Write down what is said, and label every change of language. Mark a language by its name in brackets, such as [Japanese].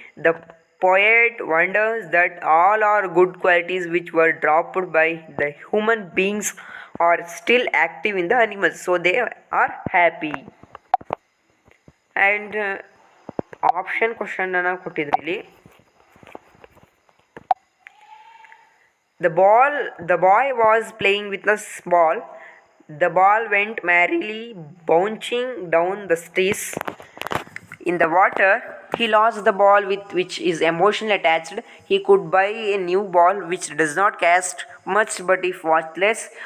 [English] The poet wonders that all our good qualities which were dropped by the human beings are still active in the animals, so they are happy. [Kannada] And option ಕ್ವಶನನ್ನು ಕೊಟ್ಟಿದ್ರು ಇಲ್ಲಿ. [English] The boy was playing with a ball. The ball went merrily bouncing down the stairs. In the water, he lost the ball with which is emotionally attached. He could buy a new ball which does not cost much, but if worthless.